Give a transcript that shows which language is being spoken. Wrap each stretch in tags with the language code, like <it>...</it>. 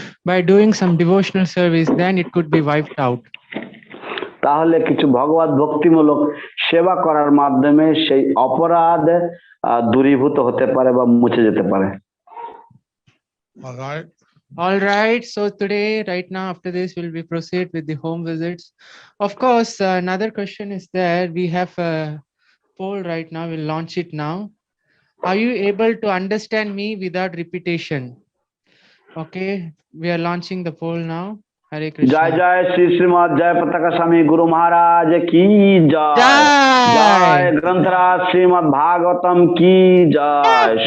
<en>by doing some devotional service, then it could be wiped out.</en> <bn>তাহলে কিছু ভগবত ভক্তিমূলক সেবা করার মাধ্যমে সেই অপরাধ দূরীভূত হতে পারে বা মুছে যেতে পারে।</bn> <en>All right, so today, right now, after this, we'll proceed with the home visits. Of course, another question is there. We have a poll right now. We'll launch it now. Are you able to understand me without repetition? Okay, we are launching the poll now. Hare Krishna.</en> <hi>जय जय श्री श्रीमद जयपताका स्वामी गुरु महाराज की जय। जय ग्रंथराज श्रीमद भागवतम की जय।</hi>